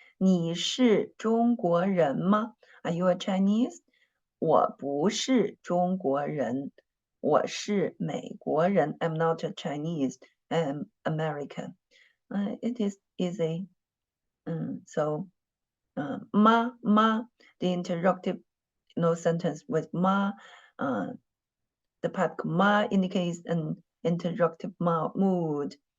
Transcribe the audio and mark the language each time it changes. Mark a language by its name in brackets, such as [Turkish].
[Chinese] 你是中国人吗 [English] Are you a Chinese? [Chinese] 我不是中国人，我是美国人。 [English] I'm not a Chinese, I'm American. It is easy. So, ma, the interrogative sentence with ma, the part ma indicates an interrogative mood.